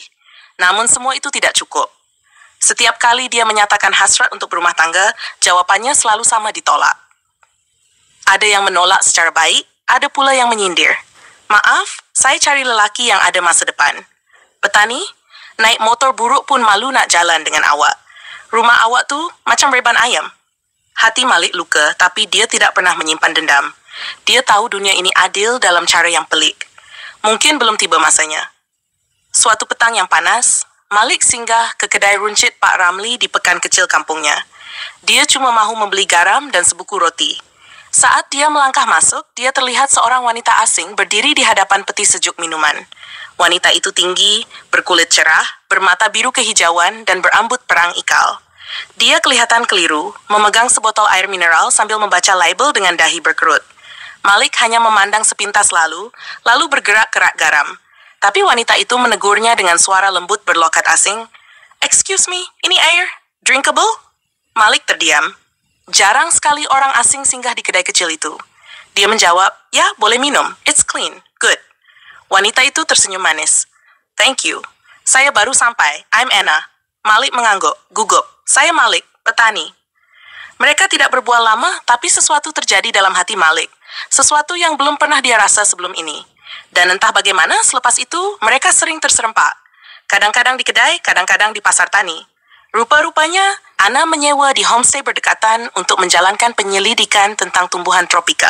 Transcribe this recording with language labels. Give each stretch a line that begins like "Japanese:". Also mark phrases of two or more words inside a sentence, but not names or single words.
Malay: Namun semua itu tidak cukup. Setiap kali dia menyatakan hasrat untuk berumah tangga, jawabannya selalu sama ditolak. Ada yang menolak secara baik, ada pula yang menyindir. Maaf, saya cari lelaki yang ada masa depan. Petani, naik motor buruk pun malu nak jalan dengan awak. Rumah awak tu macam reban ayam. Hati Malik luka, tapi dia tidak pernah menyimpan dendam. Dia tahu dunia ini adil dalam cara yang pelik. Mungkin belum tiba masanya. Suatu petang yang panas, Malik singgah ke kedai runcit Pak Ramli di pekan kecil kampungnya. Dia cuma mahu membeli garam dan sebuku roti. Saat dia melangkah masuk, dia terlihat seorang wanita asing berdiri di hadapan peti sejuk minuman. Wanita itu tinggi, berkulit cerah, bermata biru kehijauan, dan berambut perang ikal. Dia kelihatan keliru, memegang sebotol air mineral sambil membaca label dengan dahi berkerut. Malik hanya memandang sepintas lalu bergerak ke rak garam. Tapi wanita itu menegurnya dengan suara lembut berlokat asing.
English: "Excuse me,
Malay: ini air? Drinkable?" Malik terdiam. Jarang sekali orang asing singgah di kedai kecil itu. Dia menjawab, "Ya, boleh minum.
English: It's clean. Good."
Malay: Wanita itu tersenyum manis.
English: "Thank you.
Malay: Saya baru sampai.
English: I'm Anna."
Malay: Malik mengangguk, gugup. "Saya Malik, petani." Mereka tidak berbual lama, tapi sesuatu terjadi dalam hati Malik. Sesuatu yang belum pernah dia rasa sebelum ini. Dan entah bagaimana selepas itu, mereka sering terserempak. Kadang-kadang di kedai, kadang-kadang di pasar tani. Rupa-rupanya, Anna menyewa di homestay berdekatan untuk menjalankan penyelidikan tentang tumbuhan tropika.